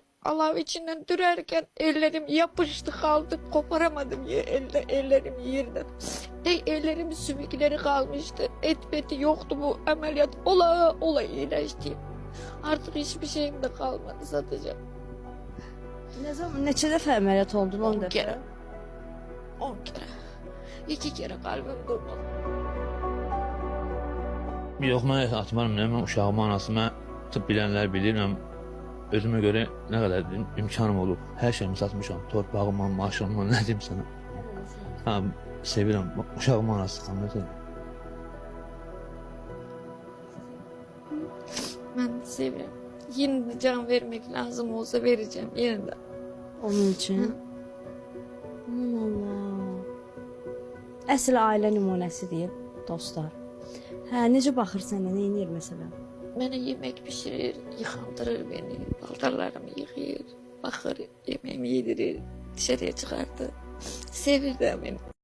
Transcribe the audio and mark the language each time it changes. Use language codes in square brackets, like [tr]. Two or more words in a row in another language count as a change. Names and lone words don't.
[tr] Alev içinden dürerken ellerim yapıştı kaldı. Koparamadım ellerim yerden. Ellerimin sümükleri kalmıştı. Et beti yoktu, bu ameliyat ola iyileşti. Artık hiçbir şeyim de kalmadı, satacağım. Ne zaman, [az] neçə dəfə əməliyyat oldun? 10 dəfə. [tr] kere. 10 kere. 2 kere kalbim durmadı. [az] Yox, mən atmarım, mən uşağımın anası, mən tıp bilənlər bilir, mən özümə görə nə qədər imkanım olub, hər şeyimi satmışam, torpağıma, maşınıma, nə deyim sənə. Ha, sevirəm, uşağımın anası, xanlıdır. [tr] Ben seviyorum. Yine de can vermek lazım olsa vereceğim yine de. [az] Onun üçün. Aman Allah. Əsl ailə nümunəsidir, dostlar. Hə, necə baxır sənə, nə edir məsələn? [tr] Bana yemek pişirir, yıkandırır beni, paltarlarımı yıkayır, bakır, yemeğimi yedirir, dışarıya çıkardı. Sevirdi beni.